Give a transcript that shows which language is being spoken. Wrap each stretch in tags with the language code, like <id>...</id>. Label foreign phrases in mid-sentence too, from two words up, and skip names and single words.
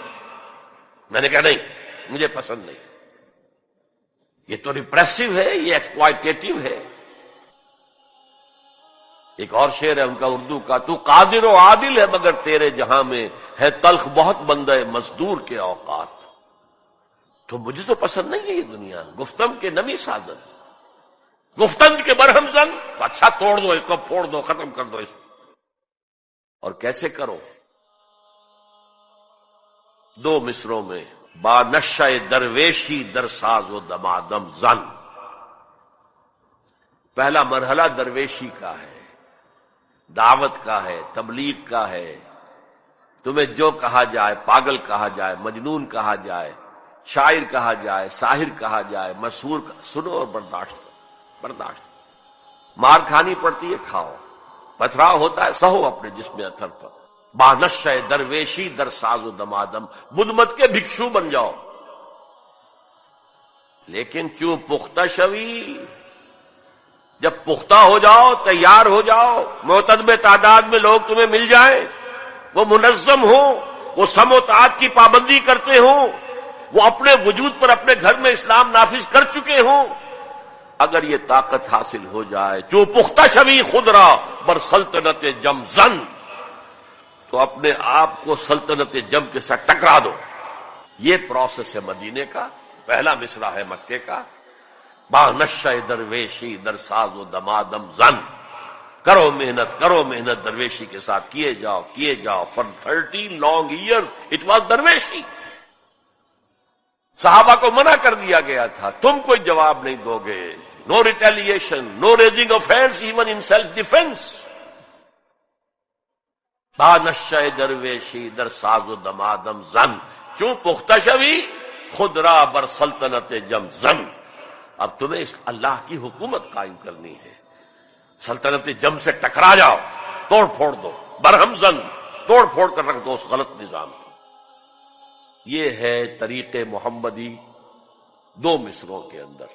<ur>میں نے کہا نہیں، مجھے پسند نہیں، یہ تو ریپریسو ہے، یہ ایکسپلائٹیٹو ہے. ایک اور شعر ہے ان کا اردو کا، تو قادر و عادل ہے مگر تیرے جہاں میں ہے تلخ بہت بندہ مزدور کے اوقات. تو مجھے تو پسند نہیں ہے یہ دنیا.</ur> <fa>گفتم کے نمی سازت، گفتند کے برہم زن.</fa> <ur>تو اچھا توڑ دو اس کو، پھوڑ دو، ختم کر دو اس کو. اور کیسے کرو؟ دو مصروں میں</ur> <fa>با نشہ درویشی در ساز و دمادم زن.</fa> <ur>پہلا مرحلہ درویشی کا ہے، دعوت کا ہے، تبلیغ کا ہے. تمہیں جو کہا جائے، پاگل کہا جائے، مجنون کہا جائے، شاعر کہا جائے، ساحر کہا جائے، مسحور سنو اور برداشت کرو. برداشت. مار کھانی پڑتی ہے، کھاؤ. پتھراؤ ہوتا ہے، سہو اپنے جسم اثر پر.</ur> <fa>بانشہ درویشی در ساز و دمادم،</fa> <ur>بدھ مت کے بھکشو بن جاؤ. لیکن کیوں</ur> <fa>پختہ شوی؟</fa> <ur>جب پختہ ہو جاؤ، تیار ہو جاؤ، معتدب تعداد میں لوگ تمہیں مل جائیں، وہ منظم ہوں، وہ سم و تعات کی پابندی کرتے ہوں، وہ اپنے وجود پر اپنے گھر میں اسلام نافذ کر چکے ہوں، اگر یہ طاقت حاصل ہو جائے،</ur> <fa>جو پختہ شوی خود را بر سلطنت جم زن،</fa> <ur>تو اپنے آپ کو سلطنت جم کے ساتھ ٹکرا دو. یہ پروسیس ہے مدینے کا. پہلا مصرع ہے مکے کا،</ur> <fa>با نشہ درویشی در ساز و دمادم زن.</fa> <ur>کرو محنت، کرو محنت درویشی کے ساتھ، کیے جاؤ کیے جاؤ.</ur> <en>For 13 long years it was درویشی.</en> <ur>صحابہ کو منع کر دیا گیا تھا، تم کوئی جواب نہیں دو گے.</ur> <en>No retaliation, no raising of hands even in self defense.</en> <fa>با نشہ درویشی در ساز و دمادم زن، چوں پختہ شوی خود را بر سلطنت جم زن.</fa> <ur>اب تمہیں اس اللہ کی حکومت قائم کرنی ہے. سلطنت جم سے ٹکرا جاؤ، توڑ پھوڑ دو،</ur> <fa>برہم زن،</fa> <ur>توڑ پھوڑ کر رکھ دو اس غلط نظام کو. یہ ہے طریق محمدی دو مصروں کے اندر.</ur>